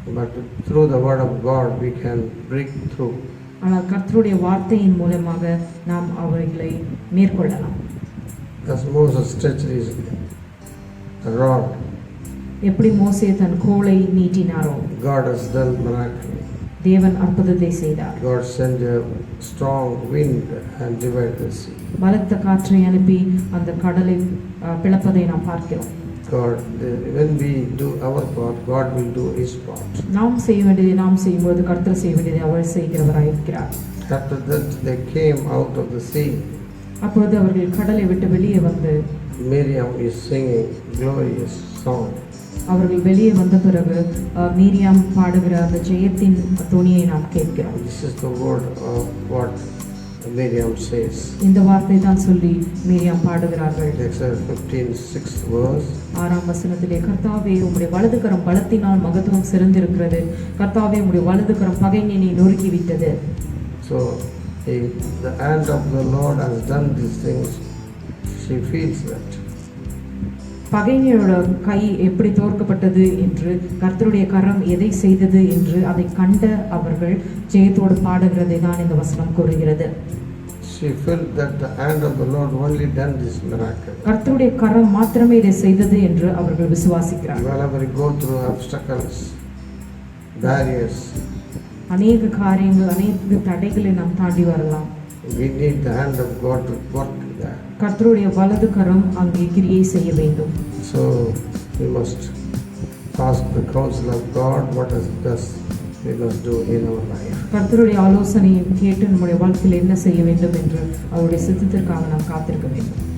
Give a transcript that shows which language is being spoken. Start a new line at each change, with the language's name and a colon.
English: But through the word of God we can break through.
Tamil: ஆனால் கர்த்தருடைய வார்த்தையின் மூலமாக நாம் அவைகளை மேற்கொள்ளலாம்.
English: As Moses stretched his rod
Tamil: எப்படி மோசே தன் கோலை நீட்டினாரோ
English: God has done miracle.
Tamil: தேவன் அற்புதத்தை செய்தார்.
English: God sent a strong wind and divided the sea.
Tamil: பலத்த காற்றை அனுப்பி அந்த கடலை பிளப்பதை நாம் பார்க்கிறோம்.
English: God, when we do our part, God will do His part.
Tamil: நாம் செய்ய வேண்டியதை நாம் செய்யும்போது கர்த்தர் செய்ய வேண்டியதை அவர் செய்கிறவராய் இருக்கிறார்.
English: After that, they came out of the sea.
Tamil: அப்பொழுது அவர்கள் கடலை விட்டு வெளியே வந்து
English: Miriam is singing glorious song.
Tamil: அவர்கள் வெளியே வந்த பிறகு மீரியாம் பாடுகிற அந்த ஜெயத்தின் துணியை நாம் கேட்கிறோம்.
English: This is the word of what Miriam says.
Tamil: இந்த வார்த்தை தான் சொல்லி மீரியாம் பாடுகிறார்கள்.
English: Exodus 15:6 verse.
Tamil: 6ஆம் வசனத்திலே கர்த்தாவே உம்முடைய வலதுகரம் பலத்தினால் மகத்துவம் சிறந்திருக்கிறது. கர்த்தாவே உம்முடைய வலதுகரம் பகைஞனை நொறுக்கி விட்டது.
English: So if the hand of the Lord has done these things, she feels that.
Tamil: பகைஞரோட கை எப்படி தோற்கப்பட்டது என்று கர்த்தருடைய கரம் எதை செய்தது என்று அதை கண்ட அவர்கள் ஜெயத்தோடு பாடுகிறதை தான் இந்த வசனம் கூறுகிறது.
English: She felt that the hand of the Lord only done this miracle.
Tamil: கர்த்தருடைய கரம் மாத்திரமே இதை செய்தது என்று அவர்கள் விசுவாசிக்கிறார்கள்.
English: Whenever we go through obstacles, barriers,
Tamil: அநேக காரியங்கள் அநேக தடைகளை நாம் தாண்டி வரலாம்.
English: we need the hand of God to work there.
Tamil: கர்த்தருடைய வலது கரம் அங்கே கிரியை செய்ய வேண்டும்.
English: So we must ask the counsel of God, what is best we must do in our life.
Tamil: கர்த்தருடைய ஆலோசனையை கேட்டு நம்முடைய வாழ்க்கையில் என்ன செய்ய வேண்டும் என்று அவருடைய சித்தத்திற்காக நாம் காத்திருக்க வேண்டும்.